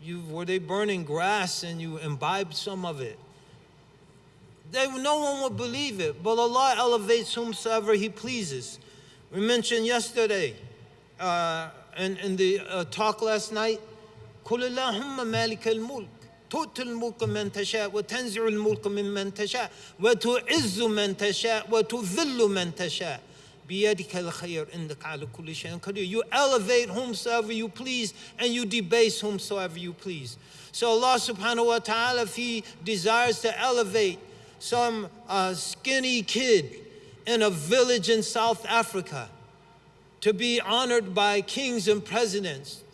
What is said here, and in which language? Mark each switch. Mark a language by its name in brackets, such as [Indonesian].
[English] Were they burning grass and you imbibed some of it? No one would believe it, but Allah elevates whomsoever He pleases. We mentioned yesterday in the talk last night, [Arabic] قُلِ اللَّهُمَّ مَالِكَ الْمُلْكِ تُؤْتِ الْمُلْكَ مَنْ تَشَاءُ وَتَنْزِعُ الْمُلْكَ مِمَّنْ تَشَاءُ وَتُعِزُّ مَنْ تَشَاءُ وَتُذِلُّ مَنْ تَشَاءُ بِيَدِكَ الْخَيْرُ إِنَّكَ عَلَى كُلِّ شَيْءٍ قَدِيرٌ. [English] You elevate whomsoever you please and you debase whomsoever you please. So Allah subhanahu wa ta'ala, if He desires to elevate some skinny kid in a village in South Africa to be honored by kings and presidents,